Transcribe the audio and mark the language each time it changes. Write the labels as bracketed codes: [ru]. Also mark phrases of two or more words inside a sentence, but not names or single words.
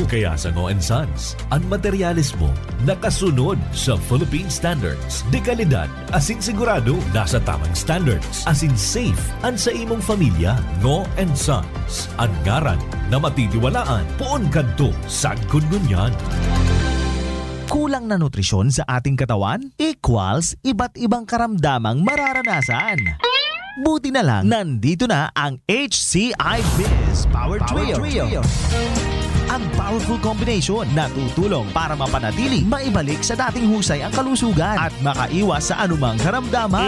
[bik] Kaya sa Ngo & Sons, ang materyales mo nakasunod sa [en] Philippine standards. [bik] De kalidad, asin sigurado, nasa tamang standards. Asin safe, ang sa imong pamilya. Ngo & Sons, ang ngaran na matitiwalaan. Puon kadto, sagkod ngunyan. [tl] Kulang na nutrisyon sa ating katawan equals iba't ibang karamdamang mararanasan. Buti na lang, nandito na ang HCI Biz Power Trio. Ang powerful combination na tutulong para mapanatili, maibalik sa dating husay ang kalusugan at makaiwas sa anumang karamdaman.